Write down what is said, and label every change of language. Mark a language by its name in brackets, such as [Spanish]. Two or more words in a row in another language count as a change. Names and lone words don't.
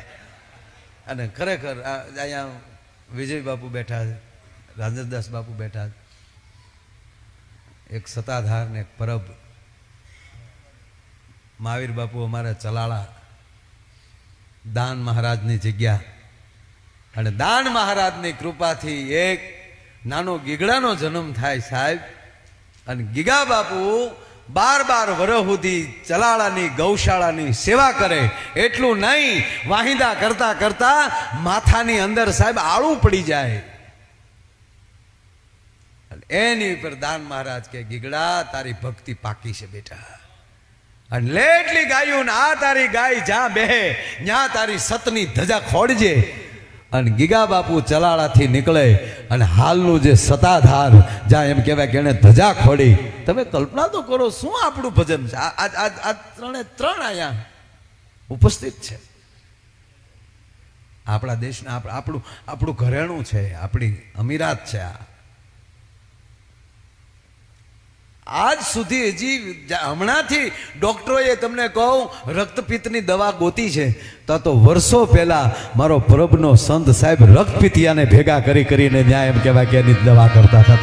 [Gujarati] અને ખરેખર અહીંયા વિજય બાપુ [Hindi] बैठा है, [Gujarati] राजेंद्रदास बापू [Hindi] बैठा है, [Gujarati] એક સત્તાધાર ને એક પરબ મહાવીર બાપુ અમારા ચલાડા દાન મહારાજ ની જગ્યા અને દાન મહારાજ ની કૃપા થી એક નાનો ગીગડાનો જન્મ થાય સાહેબ. અને ગીગા બાપુ 12 વર્ષ સુધી ચલાડાની ગૌશાળાની સેવા કરે. એટલું નહીં વાહિદા કરતા કરતા માથાની અંદર સાહેબ આળુ પડી જાય. એની પર દાન મહારાજ કે ગીગડા તારી ભક્તિ પાકી સે બેટા. અને લેટલી ગાયું આ તારી ગાય જ્યાં બેહે ન્યા તારી સતની ધજા ખોડજે. અને ગીગા બાપુ ચલાડા થી નિકળે અને હાલનું જે સતાધાર જ્યાં એમ કહેવાય કે એણે ધજા ખોડી. તમે કલ્પના તો કરો શું આપણું ભજન છે. આજ આજ આજ ત્રણેય ત્રણ આયા ઉપસ્થિત છે. આપણા દેશના આપણું ઘરેણું છે, આપણી અમીરાત છે. આજ સુધી હજી હમણાથી ડોક્ટરોએ તમને કહ્યું રક્તપિત્તની દવા ગોતી છે તો વર્ષો પહેલા મારો પરબનો સંત સાહેબ રક્તપિતિયાને ભેગા કરી કરીને ન્યાય એમ કહેવાય કે એની દવા [Hindi] करता था.